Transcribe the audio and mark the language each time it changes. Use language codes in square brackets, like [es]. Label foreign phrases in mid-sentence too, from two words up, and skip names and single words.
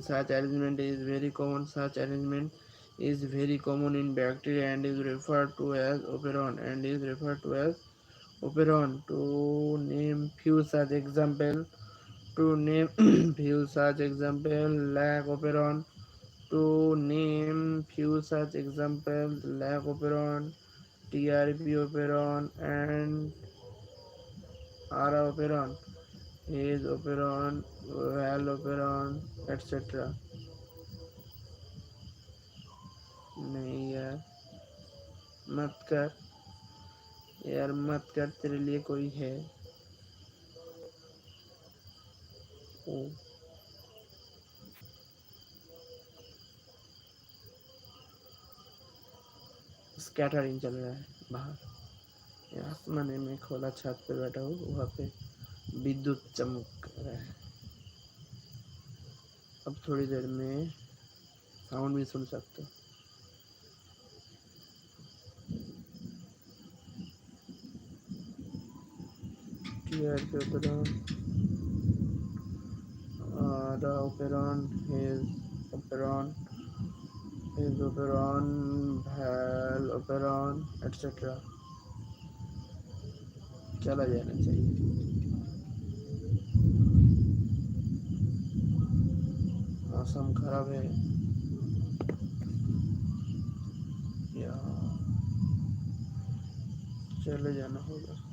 [en] Such arrangement is very common in bacteria and is referred to as operon. To name few such example, lac operon. To name few such examples, lac operon, TRP operon, and ARA operon, Hayes operon, Val operon, etc. [hi] नहीं मत कर मत कर, तेरे लिए कोई है वो स्कैटरिंग चल रहा है बाहर। आसमाने में खोला छत पे बैठा हूँ, वहाँ पे विद्युत चमक रहा है। अब थोड़ी देर में साउंड भी सुन सकते हो। [en] TRP operon, the operon, operon, Val operon, etc. [hi] चला जाना चाहिए। मौसम खराब है या चले जाना होगा।